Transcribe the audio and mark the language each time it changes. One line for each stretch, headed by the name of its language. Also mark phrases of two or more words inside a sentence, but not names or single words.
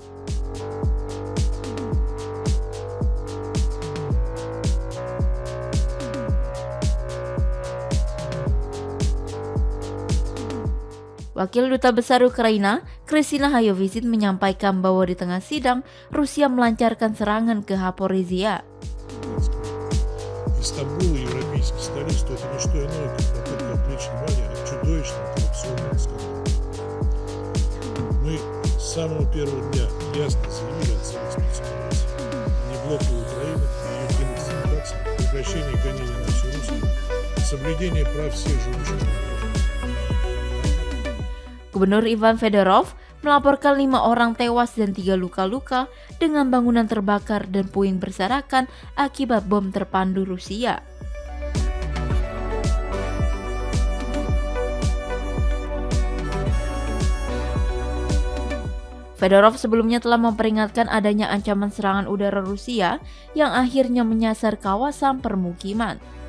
Indonesian: Wakil Duta Besar Ukraina, Kristina Hayovizit menyampaikan bahwa di tengah sidang, Rusia melancarkan serangan ke Zaporizhia.
Russian: Из Стамбула, европейских столиц, то это не что иное, как попытка отвлечь внимание от чудовищного коррупционного скандала. Мы с самого первого дня ясно заявили о целях спецоперации. Не блоки Украины, ее денацификация, прекращение гонений на всю Русь, соблюдение прав всех живущих на Украине.
Indonesian: Gubernur Ivan Fedorov melaporkan 5 orang tewas dan 3 luka-luka dengan bangunan terbakar dan puing berserakan akibat bom terpandu Rusia. Fedorov sebelumnya telah memperingatkan adanya ancaman serangan udara Rusia yang akhirnya menyasar kawasan permukiman.